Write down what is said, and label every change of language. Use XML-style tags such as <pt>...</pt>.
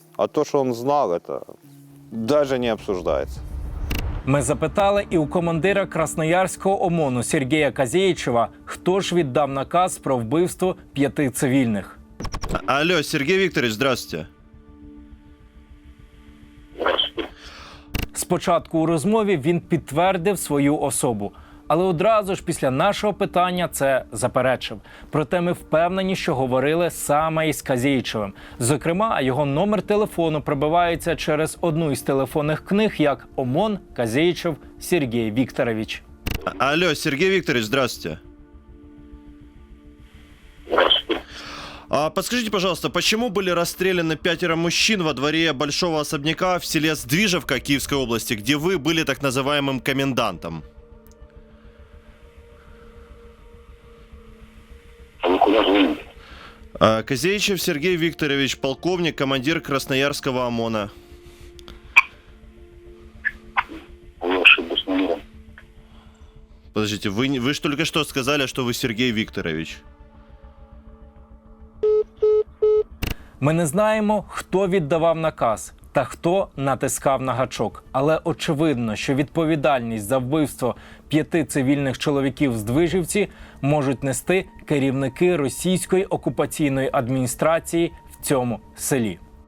<ru>А то, что он знал, это даже не обсуждается.</ru> <uk>Ми запитали і у командира Красноярського ОМОНу Сергія Казєєчева, хто ж віддав наказ про вбивство 5 цивільних.</uk> <ru>Алло, Сергей Викторович, здравствуйте.</ru> <uk>Спочатку у розмові він підтвердив свою особу, але одразу ж після нашого питання це заперечив. Проте ми впевнені, що говорили саме із Казєєчевим. Зокрема, його номер телефону пробивається через одну із телефонних книг як ОМОН Казєєчев Сергій Вікторович.</uk> <ru>Алло, Сергей Викторович, здравствуйте. Подскажите, пожалуйста, почему были расстреляны 5 мужчин во дворе большого особняка в селе Сдвижевка Киевской области, где вы были так называемым комендантом? Казєєчев Сергей Викторович, полковник, командир Красноярского ОМОНа. Подождите, вы же только что сказали, что вы Сергей Викторович.</ru> <uk>Ми не знаємо, хто віддавав наказ та хто натискав на гачок. Але очевидно, що відповідальність за вбивство 5 цивільних чоловіків з Здвижівці можуть нести керівники російської окупаційної адміністрації в цьому селі.</uk>